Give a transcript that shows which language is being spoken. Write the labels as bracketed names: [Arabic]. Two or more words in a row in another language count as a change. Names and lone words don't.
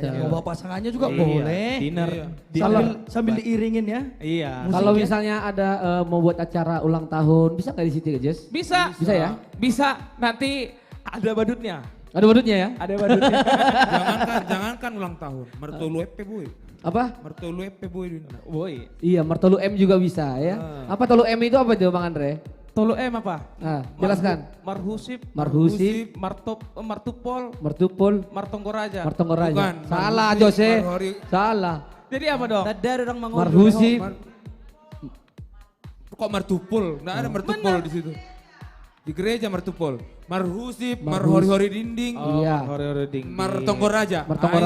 [Indonesian] Mau bawa pasangannya juga Iya, boleh. dinner. Sambil diiringin ya. Iya. Kalau misalnya ada mau buat acara ulang tahun, bisa nggak di situ, Jos? Bisa. Bisa ya? Bisa. Nanti ada badutnya. Ada badutnya ya? Ada badutnya. Jangankan ulang tahun, mertolu EP boy. Apa? Mertolu EP boy. Boy. Iya, mertolu M juga bisa ya. Apa tolu M itu apa tuh, Bang Andre? Tolu M apa? Nah, jelaskan. Marhusip. Marhusip. Martupol. Mertupul, Martonggoraja. Martonggoraja. Bukan, Salah, Marhusip, Jose. Marhori. Salah. Jadi apa dong? Marhusip. Kok mertupul? Nggak ada mertupul di situ. Di gereja mertupul. Marhusip, [Batak Toba] marhori-hori dinding, [Indonesian] Iya. [Batak Toba] Hore-hore ding. [Indonesian] martonggoraja. Mertonggoraja.